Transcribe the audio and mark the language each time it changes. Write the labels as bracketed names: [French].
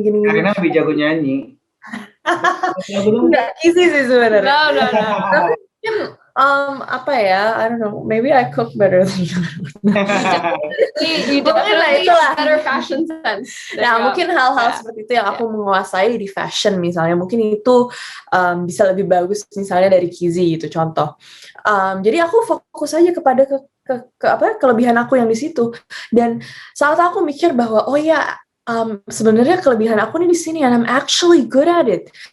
[Indonesian] Karena lebih jago nyanyi. Nggak Kizzy sih sebenarnya. [English] No. [Indonesian] Tapi mungkin apa ya, [English] I don't know, maybe I cook better than you. You definitely have better fashion sense. [Indonesian] Nah, mungkin hal-hal seperti itu yang aku menguasai di fashion misalnya, mungkin itu bisa lebih bagus misalnya dari Kizzy itu contoh. Jadi aku fokus aja kepada kelebihan aku yang di situ. Dan saat aku mikir bahwa oh ya, sebenarnya kelebihan aku nih di sini [English] and I'm actually good at it.